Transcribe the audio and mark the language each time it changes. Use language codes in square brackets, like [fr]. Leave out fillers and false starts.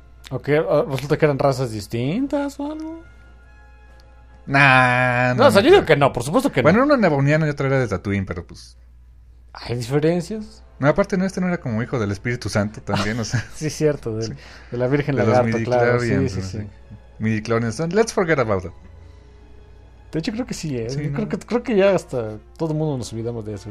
[es] Ok, resulta que eran razas distintas o algo. Nah. No, yo digo que no, por supuesto que bueno, no. Bueno, una neboniana y otra era de Tatooine, pero pues. ¿Hay diferencias? No, aparte no, este no era como hijo del Espíritu Santo también, o sea. Sí, cierto, de la Virgen Lagarto, claro. De los midichlorians, sí. [en] Midichlorians, let's forget about it. [es] De hecho, creo que sí, ¿eh? Sí, creo que ya hasta todo el mundo nos olvidamos de eso.